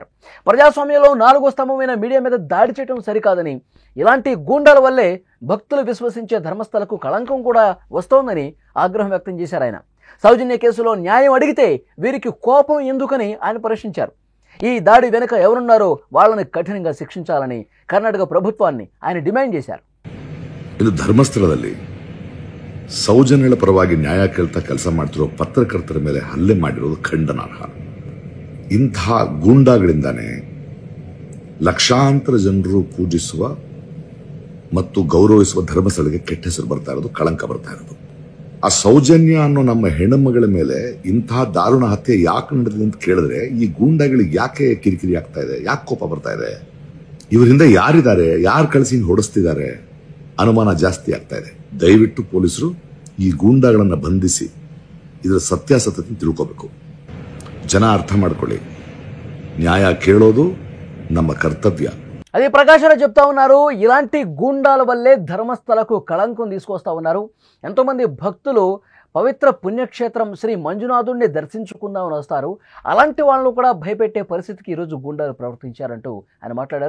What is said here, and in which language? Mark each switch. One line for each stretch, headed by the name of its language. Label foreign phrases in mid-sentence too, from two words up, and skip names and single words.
Telugu: ప్రజాస్వామ్యంలో 4వ స్తంభమైన మీడియా మీద దాడి చేయడం సరికాదని, ఇలాంటి గూండాల వల్లే భక్తులు విశ్వసించే ధర్మస్థలకు కళంకం కూడా వస్తోందని ఆగ్రహం వ్యక్తం చేశారు ఆయన. సౌజన్య కేసులో న్యాయం అడిగితే వీరికి కోపం ఎందుకని ఆయన ప్రశ్నించారు. ఈ దాడి వెనుక ఎవరున్నారో వాళ్ళని కఠినంగా శిక్షించాలని కర్ణాటక ప్రభుత్వాన్ని ఆయన డిమాండ్ చేశారు.
Kannada: ಇದು ಧರ್ಮಸ್ಥಳದಲ್ಲಿ ಸೌಜನ್ಯಳ ಪರವಾಗಿ ನ್ಯಾಯ ಕೇಳ್ತಾ ಕೆಲಸ ಮಾಡ್ತಿರೋ ಪತ್ರಕರ್ತರ ಮೇಲೆ ಹಲ್ಲೆ ಮಾಡಿರೋದು ಖಂಡನಾರ್ಹ. ಇಂಥ ಗೂಂಡಾಗಳಿಂದಾನೇ ಲಕ್ಷಾಂತರ ಜನರು ಪೂಜಿಸುವ ಮತ್ತು ಗೌರವಿಸುವ ಧರ್ಮಸ್ಥಳಕ್ಕೆ ಕೆಟ್ಟ ಹೆಸರು ಬರ್ತಾ ಇರೋದು, ಕಳಂಕ ಬರ್ತಾ ಇರೋದು. ಆ ಸೌಜನ್ಯ ಅನ್ನೋ ನಮ್ಮ ಹೆಣ್ಣುಮಗಳ ಮೇಲೆ ಇಂತಹ ದಾರುಣ ಹತ್ಯೆ ಯಾಕೆ ನಡೆದಿದೆ ಅಂತ ಕೇಳಿದ್ರೆ ಈ ಗೂಂಡಾಗಳಿಗೆ ಯಾಕೆ ಕಿರಿಕಿರಿ ಆಗ್ತಾ ಇದೆ, ಯಾಕೆ ಕೋಪ ಬರ್ತಾ ಇದೆ, ಇವರಿಂದ ಯಾರಿದ್ದಾರೆ, ಯಾರು ಕಳಿಸಿ ಹೊಡೆಸ್ತಿದ್ದಾರೆ ಅನುಮಾನ ಜಾಸ್ತಿ ಆಗ್ತಾ ಇದೆ. ದಯವಿಟ್ಟು ಪೊಲೀಸರು ಈ ಗೂಂಡಾಗಳನ್ನ ಬಂಧಿಸಿ ಇದರ ಸತ್ಯಾಸತ್ಯತೆ ತಿಳ್ಕೋಬೇಕು. ಜನ ಅರ್ಥ ಮಾಡ್ಕೊಳ್ಳಿ, ನ್ಯಾಯ ಕೇಳೋದು ನಮ್ಮ ಕರ್ತವ್ಯ.
Telugu: అది ప్రకాశరావు చెప్తా ఉన్నారు. ఇలాంటి గూండాల వల్లే ధర్మస్థలకు కళంకం తీసుకొస్తా ఉన్నారు. ఎంతోమంది భక్తులు పవిత్ర పుణ్యక్షేత్రం శ్రీ మంజునాథుడిని దర్శించుకుందామని వస్తారు. అలాంటి వాళ్ళను కూడా భయపెట్టే పరిస్థితికి ఈరోజు గూండాలు ప్రవర్తించారంటూ ఆయన మాట్లాడారు.